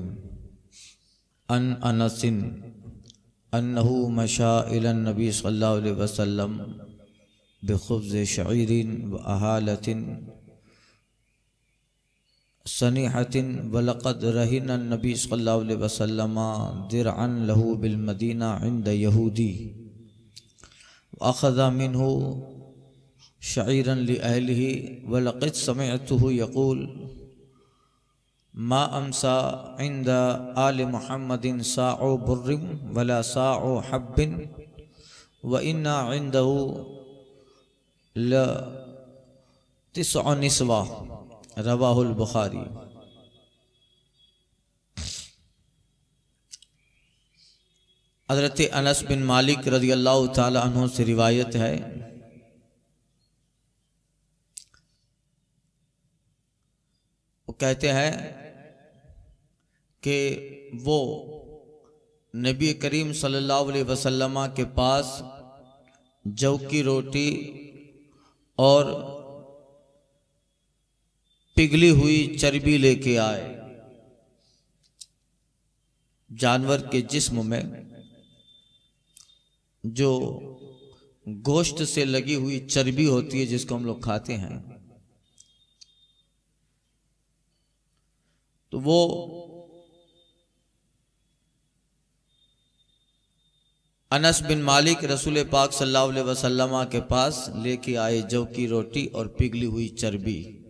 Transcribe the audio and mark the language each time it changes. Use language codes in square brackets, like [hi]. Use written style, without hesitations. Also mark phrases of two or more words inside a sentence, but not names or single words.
[ar] عن أنس أنه مشى إلى النبي صلى الله عليه وسلم بخبز شعير وإهالة سنخة ولقد رهن النبي صلى الله عليه وسلم درعا له بالمدينة عند يهودي أخذ منه شعيرا لأهله ولقد سمعته يقول ما أمسى عند آل محمد صاع بر ولا صاع حب وإن عنده لتسع نسوة رواه البخاري. [ur] حضرت انس بن مالک [ar] رضي الله تعالى عنه [ur] سے روایت ہے, وہ کہتے ہیں کہ وہ نبی کریم [ar] صلى الله عليه وسلم [ur] کے پاس جو کی روٹی اور پگھلی ہوئی چربی لیکے آئے. جانور کے جسم میں جو گوشت سے لگی ہوئی چربی ہوتی ہے جس کو ہم لوگ کھاتے ہیں، تو وہ انس بن مالک رسول پاک [ar] صلى الله عليه وسلم [ur] کے پاس لیکے آئے جو کی روٹی اور پگھلی ہوئی چربی.